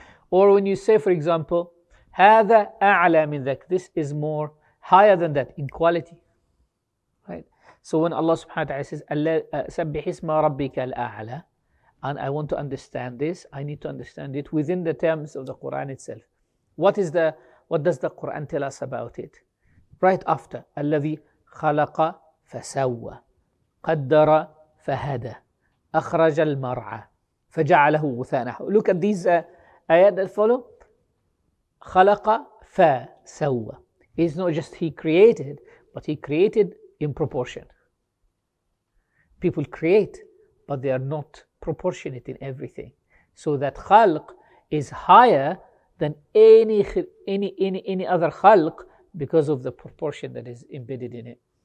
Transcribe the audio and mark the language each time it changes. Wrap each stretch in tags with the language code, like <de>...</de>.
<en>Or when you say, for example,</en> <ar>هذا أعلى من ذاك,</ar> <en>this is more higher than that in quality, right? So when Allah subhanahu wa ta'ala says</en> <ar>سبح اسم ربك الأعلى,</ar> <en>and I want to understand this, I need to understand it within the terms of the Quran itself. What does the Quran tell us about it? Right after</en> <ar>الذي خلق فسوى قدر فهدى أخرج المرعى فجعله غثاء.</ar> <en>Look at these ayat that follow.</en> <ar>خلق فسوى.</ar> <en>It's not just he created, but he created in proportion. People create, but they are not proportionate in everything. So that khalq is higher than any other khalq because of the proportion that is embedded in it.</en>